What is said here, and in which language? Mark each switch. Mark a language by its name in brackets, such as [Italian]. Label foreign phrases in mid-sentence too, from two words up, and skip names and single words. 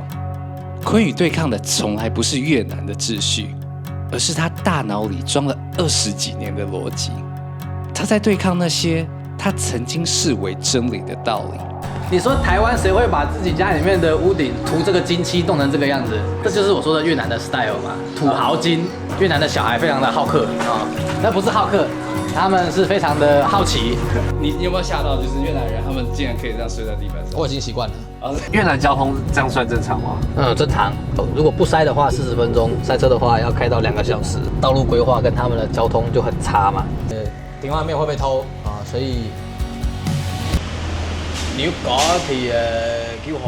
[Chinese] 坤宇對抗的從來不是越南的秩序，而是他大腦裡裝了20幾年的邏輯。他在對抗那些他曾經視為真理的道理。你說台灣誰會把自己家裡面的屋頂塗這個金漆，弄成這個樣子？這就是我說的越南的 style 嘛，土豪金。越南的小孩非常的好客啊，那不是好客，他們是非常的好奇。你有沒有嚇到？就是越南人他們竟然可以這樣睡在地板上？我已經習慣了。越南交通這樣算正常嗎？正常。如果不塞的話40分鐘，塞車的話要開到2個小時。道路規劃跟他們的交通就很差嘛。停外面會被偷啊，所以你要講thì叫號